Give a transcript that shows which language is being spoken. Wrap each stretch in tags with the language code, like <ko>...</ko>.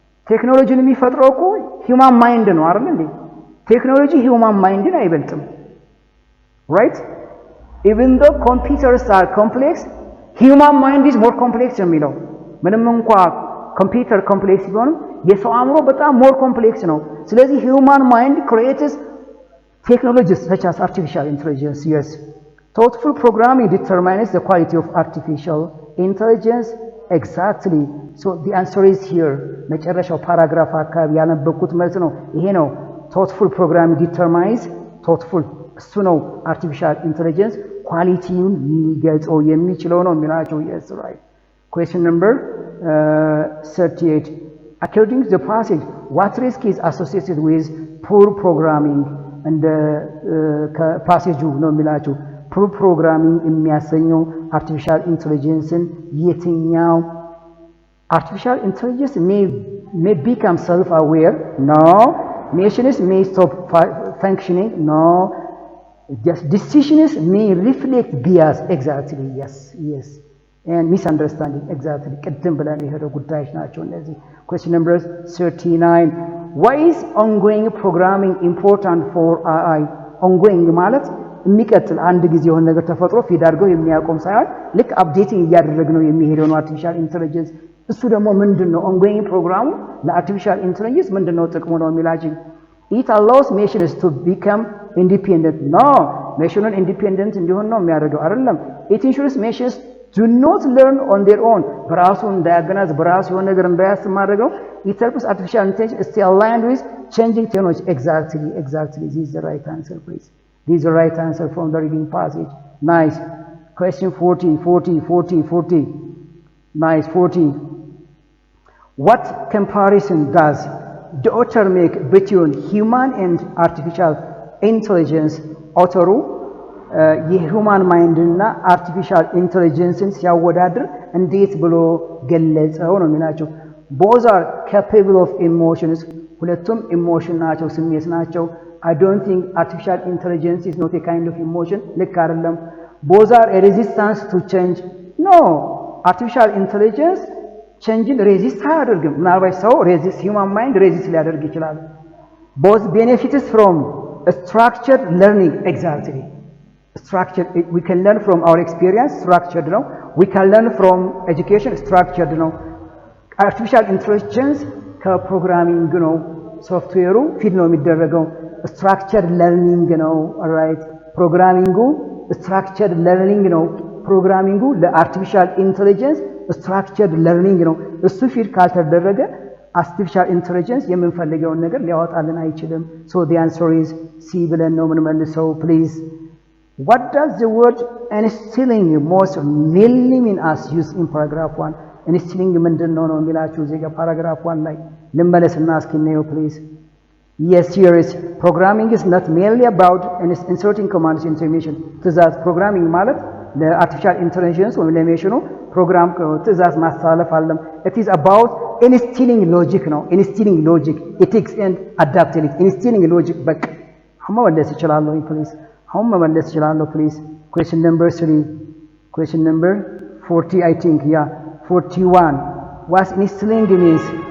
<am>ቴክኖሎጂን የሚፈጥረው እኮ human mind ነው አይደል እንዴ? ቴክኖሎጂ human mindን አይበልጥም። Right?</am> <en>Even though computers are complex, human mind is more complex የሚለው</en> <am>ምንም እንኳን ኮምፒውተር ኮምፕሌክስ ቢሆንም የሰው አእምሮ በጣም more complex ነው።</am> <en>ስለዚህ human mind creates technologies such as artificial intelligence. Yes. Thoughtful programming determines the quality of artificial intelligence. Exactly. So the answer is here.</en> <am>መጨረሻው ፓራግራፍ አካባቢ ያነበብኩት መልስ ነው ይሄ ነው።</am> <en>Thoughtful programming determines thoughtful</en> <am>እሱ ነው artificial intelligence ኳሊቲውን ሊገልጸው የሚችለው ነው የሚላቸው። Yes, right.</am> <en>Question number 38. According to the passage, what risk is associated with poor programming?</en> <am>And passage ነው የሚላቸው poor programming የሚያሰኘው artificial intelligenceን የትኛው?</am> <en>Artificial intelligence may become self-aware. No. Machines may stop functioning. No. Just decisions may reflect bias. Exactly. Yes. And misunderstanding. Exactly.</en> <am>ቅድም ብለን የሄደው ጉዳዮች ናቸው እነዚህ።</am> <en>Question number 39. Why is ongoing programming important for AI?</en> <am>Ongoing ማለት የሚቀጥል አንድ ጊዜ የሆነ ነገር ተፈጥሮ ፊድ አድርገው የሚያቆም ሳይሆን ልክ አፕዴቲንግ እያደረግነው የሚሄደው ነው artificial intelligence። እሱ ደግሞ ምንድነው ongoing ፕሮግራሙ ለartificial intelligence ምንድነው ጥቅሙ ነው የሚላችሁ?</am> <en>It allows machines to become independent. No, machines independent</en> <am>እንዲሆን ነው የሚያደርገው አይደለም።</am> <en>It ensures machines do not learn on their own.</en> <am>በራሱ እንዳያገናዝ በራሱ የሆነ ነገር እንዳያስብ ማድረገው</am> <en>it helps artificial intelligence stay aligned with changing technology. Exactly. This is the right answer, please. This is the right answer from the reading passage. Nice. Question 40. Nice. 40. What comparison does the author make between human and artificial intelligence?</en> <am>አውተሩ የሁማን ማይንድ እና አርቲፊሻል ኢንተለጀንስን ሲያወዳድር እንዴት ብሎ ገለጸው ነው የሚላቸው።</am> <en>both are capable of emotions.</en> <am>ሁለቱም ኢሞሽን ናቸው፣ ስሜት ናቸው።</am> <en>I don't think artificial intelligence is not a kind of emotion.</en> <am>ልክ አይደለም።</am> <en>both are a resistance to change. No, artificial intelligence changeን resist አያደርግም።</en> <am>ምናልባት ሰው resist human mind resist ሊያደርግ ይችላል።</am> <en>both benefits from structured learning. Exactly. Structured, we can learn from our experience, structured ነው. We can learn from education, structured ነው.</en> <am>Artificial intelligence ከፕሮግራሚንግ ነው ሶፍትዌሩ ፊድ ነው የሚደረገው። structured learning ነው። alright, ፕሮግራሚንጉ structured learning ነው። ፕሮግራሚንጉ ለአርቲፊሻል ኢንተለጀንስ structured learning ነው። እሱ ፊድ ካልተደረገ artificial intelligence የምንፈልገውን ነገር ሊያወጣልን አይችልም።</am> <en>So the answer is C</en> <am>ብለን ነው የምንመልሰው.</am> <en>Please. What does the word instilling most mainly mean as used in paragraph 1?</en> <am>Instilling ምንድነው ነው የሚላችሁ እዚህ ጋር paragraph 1 ላይ ልመለስና እስኪ እንየው please.</am> <en>Yes, here is programming is not merely about inserting commands into information. ትእዛዝ programming</en> <am>ማለት ለartificial intelligence ወይም ለሜሽኑ ፕሮግራም ትእዛዝ ማስተላለፍ አለም።</am> <en>It is about instilling logic ነው። instilling logic, ethics and adaptability.</en> <am>instilling logic በቃ አሁን መመለስ ይችላል please. አሁን መመለስ ይችላል please.</am> <en>Question number 3. Question number 40 I think. Yeah, 41. What instilling means?</en>